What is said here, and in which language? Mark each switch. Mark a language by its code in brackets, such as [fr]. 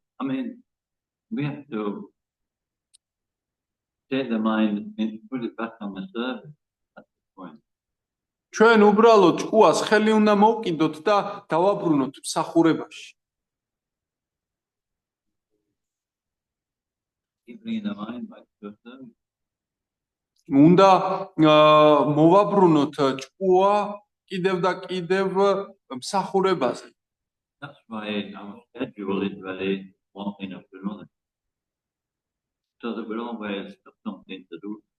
[en] I mean, we have to take the mind and put it back on the surface at this point. [ka] ჩვენ უბრალოდ ჭკუას ხელი უნდა მოვკიდოთ და დავაბრუნოთ მსახურებაში. [en] Keep bringing the mind back to the surface. [ka] უნდა მოვაბრუნოთ ჭკუა კიდევ და კიდევ მსახურებაზე. [en] That's why our schedule is very one thing after another. So that we're always got something to do.